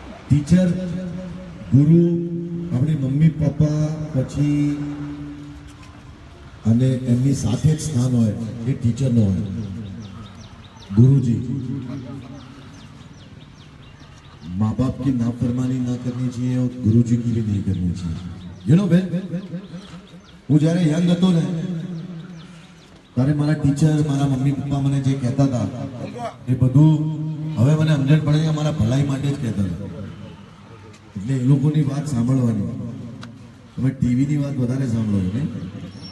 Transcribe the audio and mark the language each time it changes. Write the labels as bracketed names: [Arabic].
[Hindi] Teacher गुरु अपनी mummy papa [Gujarati] પછી અને એમની સાથે જ સ્થાન હોય એ ટીચરનો હોય. [Hindi] गुरुजी, माँ बाप की नाफरमानी ना करनी चाहिए और गुरुजी की भी नहीं करनी चाहिए. [English] you know when [Gujarati] હું જ્યારે યંગ હતો ને ત્યારે મારા ટીચર, મારા મમ્મી પપ્પા મને જે કહેતા હતા એ બધું હવે મને સમજણ પડે કે મારા ભલાઈ માટે જ કહેતા હતા. એટલે એ લોકોની વાત સાંભળવાની. તમે ટીવીની વાત વધારે સાંભળો છો ને.